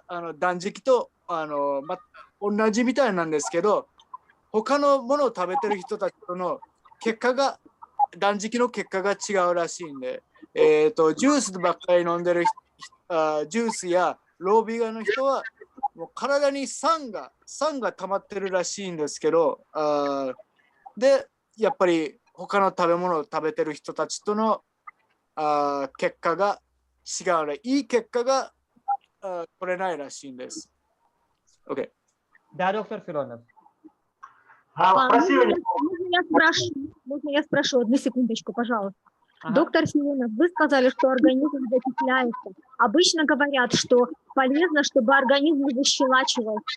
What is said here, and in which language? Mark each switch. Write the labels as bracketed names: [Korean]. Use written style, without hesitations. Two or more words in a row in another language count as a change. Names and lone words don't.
[Japanese] 断食と同じみたいなんですけど、他のものを食べてる人たちとの結果が、断食の結果が違うらしいんで、ジュースばっかり飲んでるジュースやロービーガンの人は、もう体に酸が溜まってるらしいんですけど、でやっぱり他の食べ物を食べてる人たちとの結果が違うね。いい結果が取れないらしいんです。OK。 [Russian] Да, доктор Филонов. Можно я спрошу? Одну секундочку, пожалуйста. Доктор Филонов, вы сказали, что организм закисляется. Обычно говорят, что полезно, чтобы организм защелачивался.